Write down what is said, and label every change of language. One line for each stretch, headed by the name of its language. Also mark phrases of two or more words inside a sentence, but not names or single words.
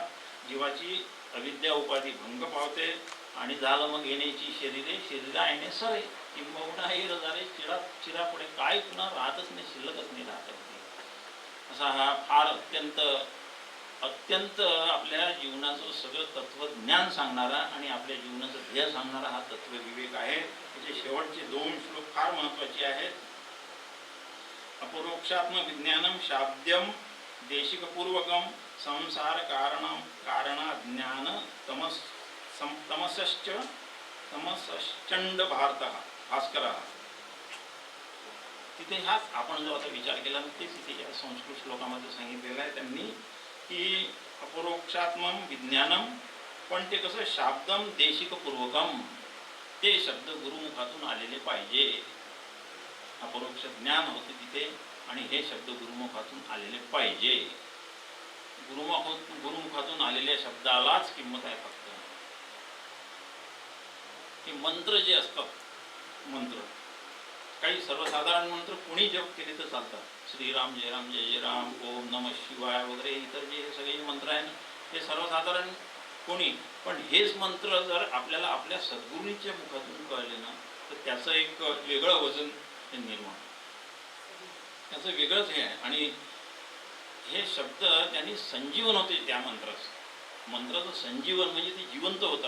Marathi: जीवाची अविद्या उपाधी भंग पावते आणि झालं मग येण्याची शरीरा येणे सरे किंबहुना हे रजारे चिरापुढे काय पुन्हा राहतच नाही, शिल्लकच नाही राहत. असा हा फार अत्यंत आपल्या जीवनाचं सगळं तत्वज्ञान सांगणारा आणि आपल्या जीवनाचं ध्येय सांगणारा हा तत्वविवेक आहे. त्याचे शेवटचे 2 श्लोक फार महत्त्वाचे आहेत.
Sanskrit: अपरोक्षात्म विज्ञानम शाब्द्यम देशिकपूर्वकम संसार कारणाज्ञान तमसश्चंड भास्कर.
Marathi: तिथे हाच आपण जो आता विचार केला तेच इथे या संस्कृत श्लोकामध्ये सांगितलेलं आहे त्यांनी की
Sanskrit: अपरोक्षात्म विज्ञानम,
Marathi: पण ते कसं
Sanskrit: शाब्दम देशिकपूर्वकम,
Marathi: ते शब्द गुरुमुखातून आलेले पाहिजे. अपरोक्ष ज्ञान होते तिथे आणि हे शब्द गुरुमुखातून आलेले पाहिजे. गुरुमुखातून आलेल्या शब्दालाच किंमत आहे फक्त. हे मंत्र जे असतात, मंत्र काही सर्वसाधारण मंत्र कोणी जप केले तर चालतात.
Sanskrit: श्रीराम जय राम जय जय राम, ओम नमः शिवाय
Marathi: वगैरे इतर जे सगळे मंत्र आहे ते सर्वसाधारण कोणी. पण हेच मंत्र जर आपल्याला आपल्या सद्गुरूंच्या मुखातून कळले ना तर त्याचं एक वेगळं वजन निर्माण, त्याचं वेगळंच हे आहे. आणि हे शब्द त्यांनी संजीवन होते त्या मंत्राचं संजीवन म्हणजे ते जिवंत होता.